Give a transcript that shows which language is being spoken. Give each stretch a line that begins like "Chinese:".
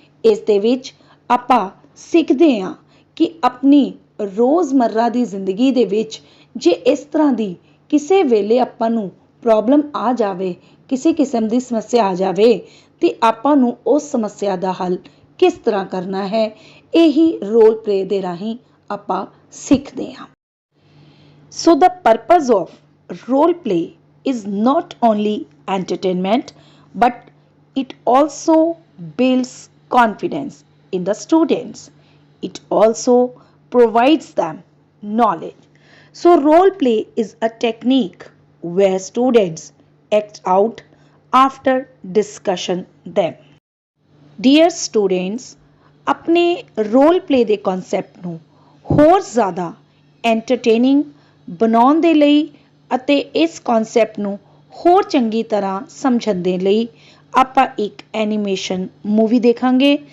Punjabi: ਇਸ ਦੇ ਵਿੱਚ ਆਪਾਂ ਸਿੱਖਦੇ ਹਾਂ ਕਿ ਆਪਣੀ ਰੋਜ਼ਮर्रा ਦੀ ਜ਼ਿੰਦਗੀ ਦੇ ਵਿੱਚ ਜੇ ਇਸ ਤਰ੍ਹਾਂ ਦੀ ਕਿਸੇ ਵੇਲੇ ਆਪਾਂ ਨੂੰ ਪ੍ਰੋਬਲਮ ਆ ਜਾਵੇ, ਕਿਸੇ ਕਿਸਮ ਦੀ ਸਮੱਸਿਆ ਆ ਜਾਵੇ ਤੇ ਆਪਾਂ ਨੂੰ ਉਸ ਸਮੱਸਿਆ ਦਾ ਹੱਲ ਕਿਸ ਤਰ੍ਹਾਂ ਕਰਨਾ ਹੈ, ਇਹੀ ਰੋਲ ਪਲੇ ਦੇ ਰਾਹੀਂ ਆਪਾਂ ਸਿੱਖਦੇ ਹਾਂ.
English: So the purpose of role play is not only entertainment but it also builds confidence in the students. It also provides them knowledge. So role play is a technique where students act out after discussion them. Dear students,
Punjabi: अपने role play ਦੇ concept ਨੂੰ ਹੋਰ ਜ਼ਿਆਦਾ entertaining ਬਣਾਉਣ ਦੇ ਲਈ ਅਤੇ ਇਸ ਕਨਸੈਪਟ ਨੂੰ ਹੋਰ ਚੰਗੀ ਤਰ੍ਹਾਂ ਸਮਝਣ ਦੇ ਲਈ ਆਪਾਂ ਇੱਕ ਐਨੀਮੇਸ਼ਨ ਮੂਵੀ ਦੇਖਾਂਗੇ.